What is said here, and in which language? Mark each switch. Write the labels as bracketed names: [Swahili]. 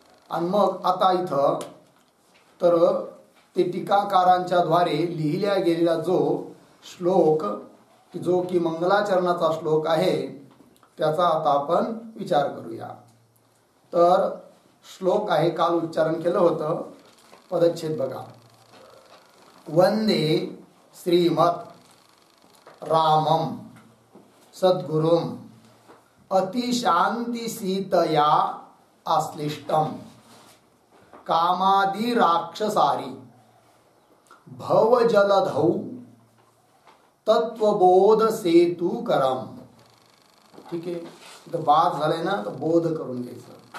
[Marathi] आणि मग आता इथं तर ते टीकाकारांच्या द्वारे लिहिल्या गेलेला जो श्लोक, जो की मंगलाचरणाचा श्लोक आहे, त्याचा आता आपण विचार करूया। तर श्लोक आहे, काल उच्चारण केलं होतं, पदच्छेद बघा। [Sanskrit] वंदे श्रीमत् रामम सद्गुरुम अतिशांति सीतया आश्लिष्टम कामादि राक्षसारी भवजलधौ तत्वबोध सेतु करम। [Marathi] ठीक आहे, तर बाद झालंय ना, तर बोध करून घ्यायचं।